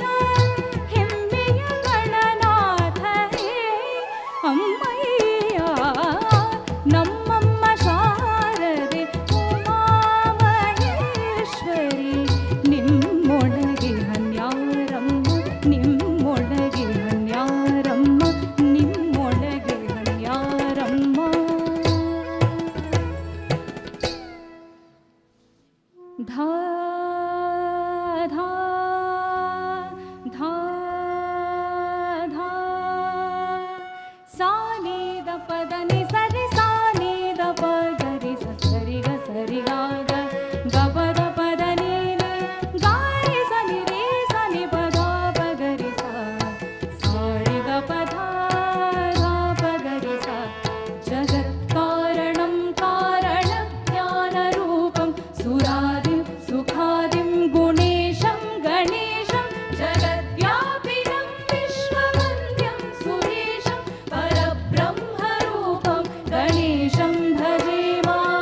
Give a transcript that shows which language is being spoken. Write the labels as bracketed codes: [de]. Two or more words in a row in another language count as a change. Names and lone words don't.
[kn] ಹೆಮ್ಮೆಯ ಗಣನಾಥ ಹೇ ಅಮ್ಮಯ್ಯ ನಮ್ಮಮ್ಮ ಶಾರದೆ ಉಮಾ ಮಹೇಶ್ವರಿ ನಿಮ್ಮೊಳಗೆ ಹನ್ಯಾರಮ್ಮ ನಿಮ್ಮೊಳಗೆ ಹನ್ಯಾರಮ್ಮ ನಿಮ್ಮೊಳಗೆ ಹನ್ಯಾರಮ್ಮ धा धा धा धा सा नि द प द नि सरि सा नि द प ग रि स सरि ग सरि ग ग ग प द प द नि नि ग रि स नि रे स नि प ध प ग रि स सा रि ग प ध प ग रि स [sa] जगत्कारणं कारणज्ञानरूपं सुरादिं सुखादिं गुणेशं गणेशं जगद्व्यापिनं विश्ववन्द्यं सुरेशं परब्रह्मरूपं गणेशं भजे मा